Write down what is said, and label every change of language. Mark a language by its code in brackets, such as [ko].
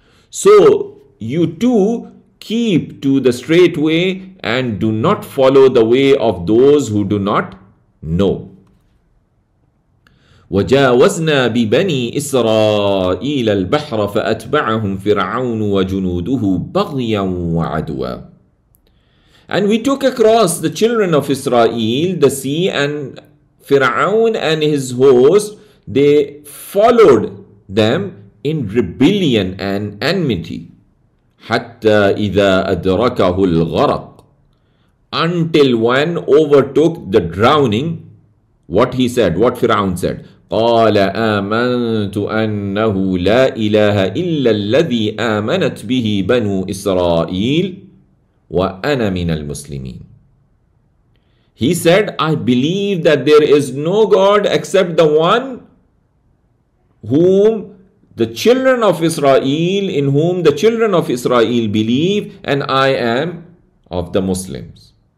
[en] So you too keep to the straight way and do not follow the way of those who do not know. [ar] وجاوزنا ببني إسرائيل البحر فأتبعهم فرعون وجنوده بغيا وعدوا. [en] And we took across the children of Israel the sea, and Fir'aun and his host, they followed them in rebellion and enmity. [ar] حتى إذا أدركه الغرق. [en] Until when overtook the drowning, what he said, what Fir'aun said. [ar] قال آمنت أنه لا إله إلا الذي آمنت به بنو إسرائيل وأنا من المسلمين. [en] He said, I believe that there is no God except the one whom the children of Israel, in whom the children of Israel believe, and I am of the Muslims.